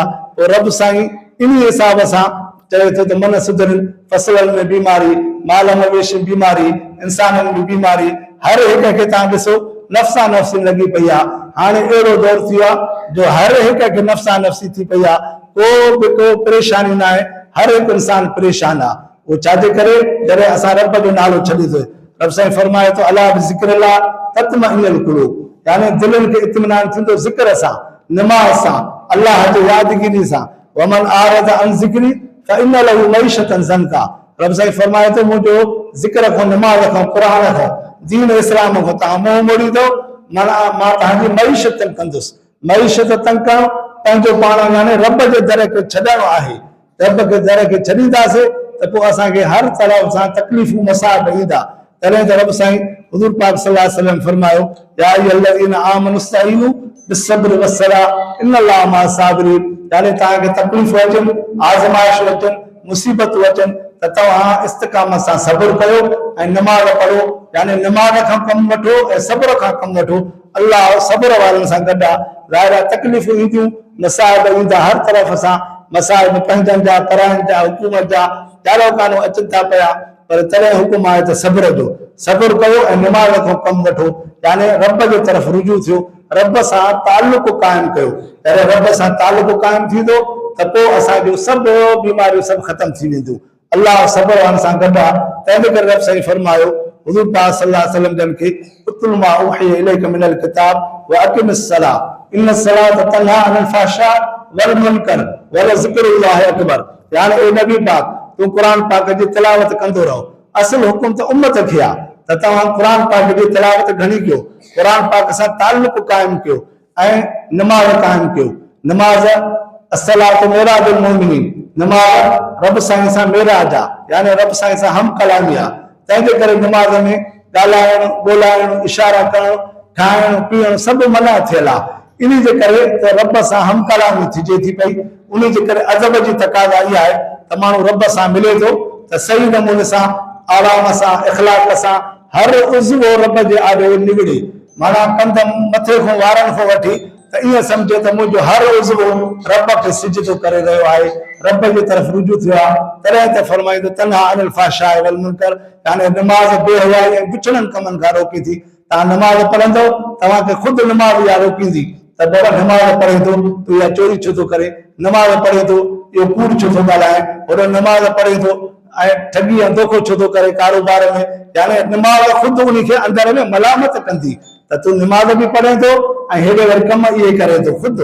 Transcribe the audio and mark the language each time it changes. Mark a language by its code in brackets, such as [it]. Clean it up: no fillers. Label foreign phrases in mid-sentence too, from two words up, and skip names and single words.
[sd] पोइ रब साईं इन हिसाब सां चए थो त मन सुधरनि, फसलनि में बीमारी, माल मवेशी बीमारी, इंसाननि में बीमारी, हर हिक खे तव्हां ॾिसो नफ़्सा नफ़्सी लॻी पई आहे। हाणे अहिड़ो दौर थी वियो आहे जो हर हिक खे नफ़्सा नफ़्सी थी पई आहे, को बि को परेशानी न आहे, हर हिकु इंसान परेशान आहे। उहो छाजे करे? जॾहिं असां रब जो नालो छॾींदो। रब साईं फरमाए थो [ar] ألا بذكر الله تطمئن القلوب, [sd] यानी दिलनि खे इत्मिनान थींदो ज़िक्र सां, निमाज़ सां, अलाह जो यादगिरी सां। [ar] ومن أعرض عن ذكري فإن له معيشة ضنكا. [sd] रब साईं फरमाए थो मुंहिंजो ज़िक्र खां, निमाज़ खां, क़ुरान खां, दीन इस्लाम खां तव्हां मुंहुं मोड़ींदो, माना मां तव्हांजी मईशत कंदुसि। मईशत तंग करणु पंहिंजो पाण, यानी रब जे दर खे छॾणु आहे। रब जे दर खे छॾींदासीं त पोइ असांखे हर तरफ़ सां तकलीफ़ूं मसाइब ईंदा। तॾहिं त रब साईं हुज़ूर पाक [ar] صلى الله عليه وسلم [sd] फरमायो [ar] يا أيها الذين آمنوا استعينوا بالصبر والصلاة إن الله مع الصابرين. [sd] यानी तव्हांखे तकलीफ़ूं अचनि, आज़माइशूं अचनि, मुसीबतूं अचनि त तव्हां इस्तिक़ामत सां सब्र कयो ऐं नमाज़ पढ़ो। यानी नमाज़ खां कमु वठो ऐं सब्र खां कमु वठो। अल्लाह सब्र वारनि सां गॾु आहे। ज़ाहिर तकलीफ़ूं ईंदियूं, मसाइब ईंदा हर तरफ़ सां, मसाइब पंहिंजनि जा, परायनि जा, हुकूमत जा, चारो कानो अचनि था पिया, पर तॾहिं हुकुम आहे त सब्र जो। सब्र कयो ऐं निमाज़ खां कमु वठो, यानी रब जे तरफ़ रुजू थियो, रब सां ताल्लुक़ क़ाइमु कयो। जॾहिं रब सां ताल्लुक़ क़ाइमु थींदो त पोइ असांजूं सभु बीमारियूं सभु ख़तमु थी वेंदियूं। अलाह सब्र वारनि सां गॾु आहे। तंहिंजे करे रब साईं फरमायो हुज़ूर पाक [ar] صلى الله عليه وسلم [sd] जन खे [ar] اتل ما أوحي إليك من الكتاب وأقم الصلاة إن الصلاة تنهى عن الفحشاء والمنكر ولذكر الله أكبر. [sd] यानी ए नबी पाक तूं क़ुरान पाक जी तिलावत कंदो रहो। असल हुकुम त उम्मत खे आहे त तव्हां क़ुरान पाक जी तिलावत घणी कयो, क़ुरान पाक सां ताल्लुक़ क़ाइमु कयो ऐं नमाज़ क़ाइमु कयो। [ar] नमाज़ الصلاة معراج المؤمنين, [sd] नमाज़ रब साईं सां मेराज आहे, यानी रब साईं सां हम कलामी आहे। तंहिंजे करे नमाज़ में ॻाल्हाइणु, ॿोलाइणु, इशारा करणु, खाइणु पीअणु सभु मना थियल आहे। इन जे करे त रब सां हम कलामी थिजे थी पई। उन जे करे अदब जी तक़ाज़ा इहा आहे त माण्हू रब सां मिले थो त सही नमूने सां, आराम सां, इख़लाक़ सां हर उज़्व रब जे आॾे निकिरे। माना कंध मथे खां वारनि खां वठी त ईअं सम्झे त मुंहिंजो हर उज़्व रब खे सिजदो करे रहियो आहे, रब जी तरफ़ रुजू थियो आहे। तॾहिं त फरमाईंदो [ar] تنهى عن الفحشاء والمنكر, [sd] यानी नमाज़ बेहयाई ऐं बुछड़नि कमनि खां रोकी थी। तव्हां नमाज़ पढ़ंदो, तव्हांखे ख़ुदि नमाज़ इहा रोकींदी त बाबा नमाज़ पढ़े थो तूं इहा चोरी छो थो करे, नमाज़ पढ़े थो इहो कूड़ छो थो ॻाल्हाए, होॾो नमाज़ पढ़े थो ऐं ठगी ऐं धोखो छो थो करे कारोबार में, यानी नमाज़ ख़ुदि उनखे अंदर में मलामत कंदी त तूं नमाज़ बि पढ़े थो ऐं हेॾे वरी कम इहे करे थो ख़ुदि।